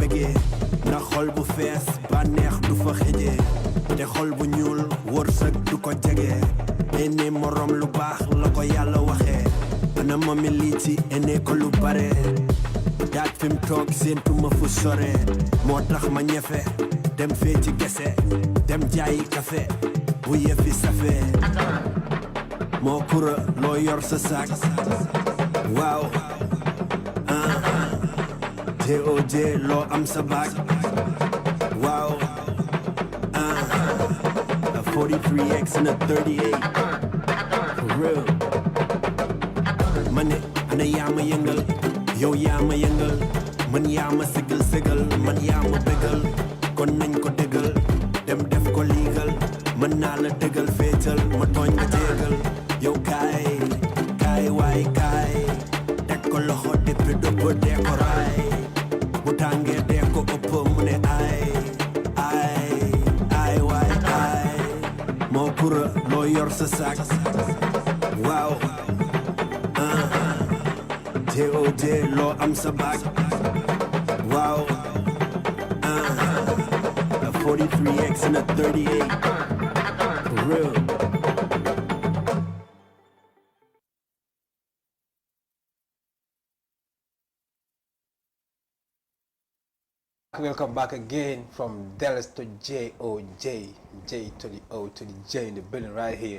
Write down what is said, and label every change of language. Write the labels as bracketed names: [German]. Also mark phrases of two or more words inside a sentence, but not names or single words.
[Wolof] bégee ndax xol bu fees ba neex du fa xëjee te xol bu ñuul wërsëg du ko jege ene morom lu baax la ko yàlla waxee ana mami lii ci ene ko lu bare daaj fi mu toog séentu ma fu sore moo tax ma ñefe dem fee ci gese dem jaayi café bu yëfi safee moo kura loo yor sa saak waaw TOJ loo am sa baag waaw [English] 43X and a 38 for real [Wolof] ma ne ana yaa ma yëngal yow yaa ma yëngal man yaa ma sigal man yaa ma bégal kon nañ ko dëggal dem def ko liigal mën naa la dëggal féetal ma tooñ nga jéegal yow kaay waay kaay teg ko loxo depuis dëpp dee ko raay bu tàngee dee ko ëpp mu ne ay waay ay moo kura loo yor sa saak waaw TOJ loo am sa baag waaw [English] 43X and a 38 for real Welcome back again from Dallas to J-O-J, J to the O to the J in the building right here.